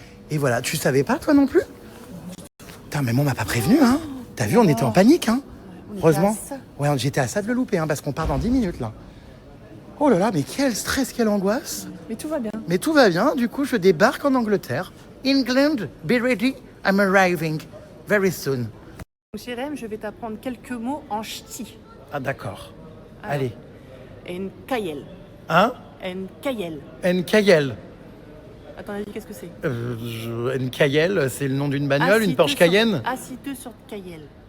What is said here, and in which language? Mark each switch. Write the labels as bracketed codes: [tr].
[fr] Et voilà, tu savais pas, toi non plus? Putain, mais moi, on m'a pas prévenu, hein. T'as vu, on était en panique, hein. Heureusement. Ouais, j'étais à ça de le louper, hein, parce qu'on part dans 10 minutes, là. Oh là là, mais quel stress, quelle angoisse. Mais tout va bien. Mais tout va bien, du coup je débarque en Angleterre. [en] England, be ready, I'm arriving very soon. [fr] Jérém, je vais t'apprendre quelques mots en ch'ti. Ah d'accord. Alors, Allez. [pcd] Nkayel. [fr] Hein? [pcd] Nkayel. Nkayel. [fr] À ton avis, qu'est-ce que c'est? Nkayel, c'est le nom d'une bagnole, une Porsche Cayenne. Assis-toi sur Kayel.